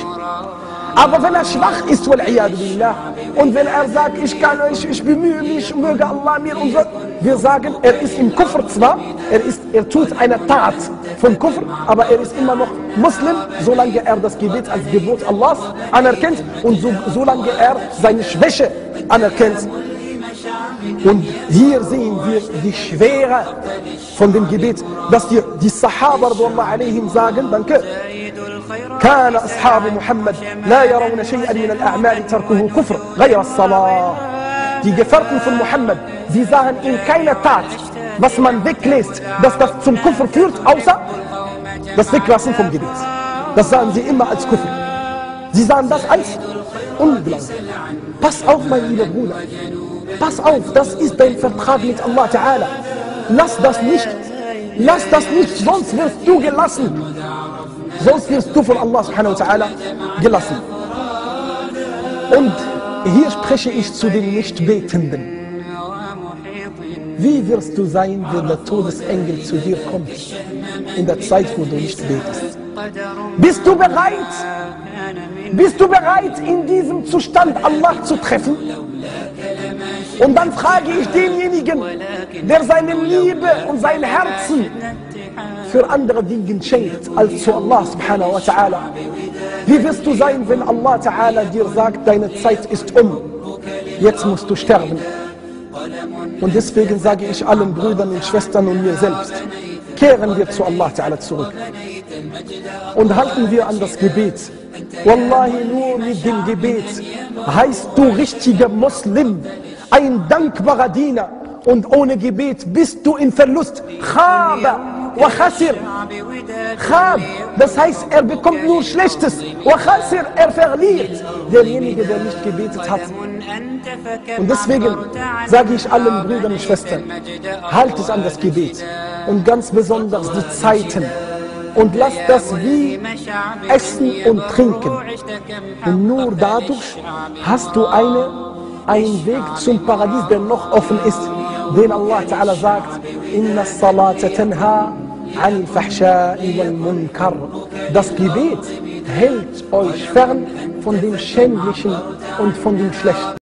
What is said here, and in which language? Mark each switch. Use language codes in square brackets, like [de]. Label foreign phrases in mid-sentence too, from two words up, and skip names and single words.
[de] Aber wenn er schwach ist, billah, und wenn er sagt, ich bemühe mich, möge Allah mir und so, wir sagen, er ist im Kufr zwar, er tut eine Tat von Kufr, aber er ist immer noch Muslim, solange er das Gebet als Gebot Allahs anerkennt und solange er seine Schwäche anerkennt. Und hier sehen wir die Schwere von dem Gebet, dass die Sahaba sagen, danke, [ar] كان أصحاب محمد لا يرون شيئا من الأعمال تركه كفر غير الصلاة. [de] Die Gefährten von Muhammad, sie sahen in keiner Tat, was man weglässt, dass das zum Kufr führt, außer das Weglassen vom Gebet. Das sahen sie immer als Kufr. Sie sahen das als Unglaube. Pass auf, mein lieber Bruder. Pass auf, das ist dein Vertrag mit Allah Ta'ala. Lass das nicht, sonst wirst du gelassen. Sonst wirst du von Allah [ar] سبحانه وتعالى [de] gelassen. Und hier spreche ich zu den Nichtbetenden. Wie wirst du sein, wenn der Todesengel zu dir kommt, in der Zeit, wo du nicht betest? Bist du bereit? Bist du bereit, in diesem Zustand Allah zu treffen? Und dann frage ich denjenigen, der seine Liebe und sein Herzen für andere Dinge schenkt, als zu Allah [ar] سبحانه وتعالى. [de] Wie wirst du sein, wenn Allah ta'ala dir sagt, deine Zeit ist jetzt musst du sterben. Und deswegen sage ich allen Brüdern und Schwestern und mir selbst, kehren wir zu Allah ta'ala zurück und halten wir an das Gebet. Wallahi, nur mit dem Gebet heißt du richtiger Muslim, ein dankbarer Diener. Und ohne Gebet bist du in Verlust. [ar] خاب وخاسر. [de] Khab, das heißt, er bekommt nur Schlechtes. [ar] وخاسر, [de] er verliert. Derjenige, der nicht gebetet hat. Und deswegen sage ich allen Brüdern und Schwestern, halt es an das Gebet. Und ganz besonders die Zeiten, und lass das wie Essen und Trinken. Und nur dadurch hast du einen Weg zum Paradies, der noch offen ist, den Allah Ta'ala sagt, [ar] إن الصلاة تنهى عن الفحشاء والمنكر. [de] Das Gebet hält euch fern von dem Schändlichen und von dem Schlechten.